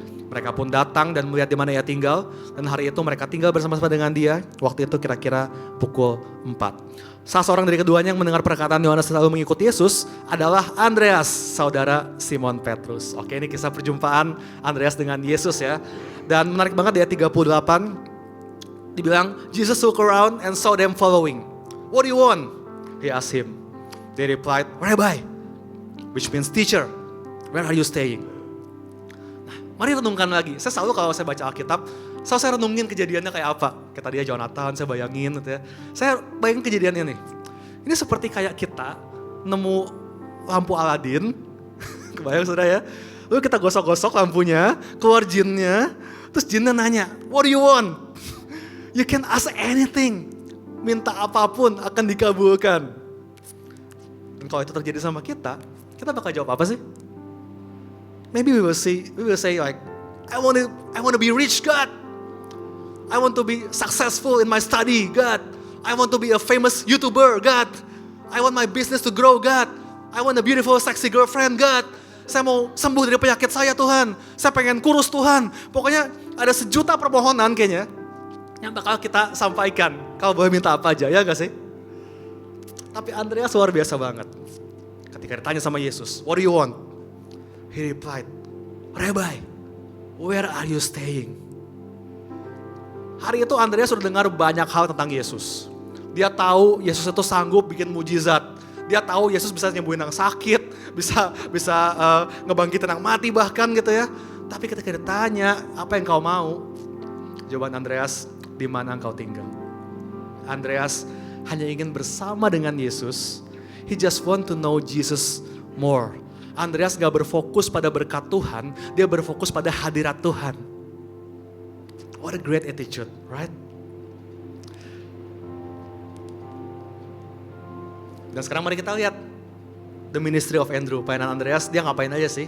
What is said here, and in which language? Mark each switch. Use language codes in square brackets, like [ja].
[id] Mereka pun datang dan melihat di mana ia tinggal, dan hari itu mereka tinggal bersama-sama dengan dia, waktu itu kira-kira pukul 4. Salah seorang dari keduanya yang mendengar perkataan Yohanes lalu mengikuti Yesus adalah Andreas, saudara Simon Petrus. Oke, ini kisah perjumpaan Andreas dengan Yesus ya. Dan menarik banget di ayat 38, dibilang, [en] Jesus looked around and saw them following. "What do you want?" He asked him. They replied, "Rabbi," which means teacher, "where are you staying?" [id] Nah, mari renungkan lagi. Saya selalu kalau saya baca Alkitab, selalu saya renungin kejadiannya kayak apa. Kayak tadi ya Jonathan, saya bayangin gitu ya. Saya bayangin kejadiannya nih. Ini seperti kayak kita nemu lampu Aladin, kebayang sudah ya. Lalu kita gosok-gosok lampunya, keluar jinnya, terus jinnya nanya, [en] "What do you want?" You can ask anything. [id] Minta apapun akan dikabulkan. Dan kalau itu terjadi sama kita bakal jawab apa sih? [en] Maybe we will say like, I want to be rich, God. I want to be successful in my study, God. I want to be a famous YouTuber, God. I want my business to grow, God. I want a beautiful, sexy girlfriend, God. [id] saya mau sembuh dari penyakit saya Tuhan. Saya pengen kurus Tuhan. Pokoknya ada sejuta permohonan kayaknya yang bakal kita sampaikan. Kalau boleh minta apa aja, ya gak sih? Tapi Andreas luar biasa banget. Ketika ditanya sama Yesus, [en] what do you want? He replied, Rabbi, where are you staying? [id] Hari itu Andreas sudah dengar banyak hal tentang Yesus. Dia tahu Yesus itu sanggup bikin mujizat. Dia tahu Yesus bisa nyembuhin yang sakit, bisa ngebangkitin yang mati bahkan gitu ya. Tapi ketika ditanya, apa yang kau mau? Jawaban Andreas, di mana engkau tinggal? Andreas hanya ingin bersama dengan Yesus. [en] He just want to know Jesus more. [id] Andreas gak berfokus pada berkat Tuhan, dia berfokus pada hadirat Tuhan. [en] What a great attitude, right? [id] Dan sekarang mari kita lihat [en] the ministry of Andrew, [id] pelayanan Andreas, dia ngapain aja sih?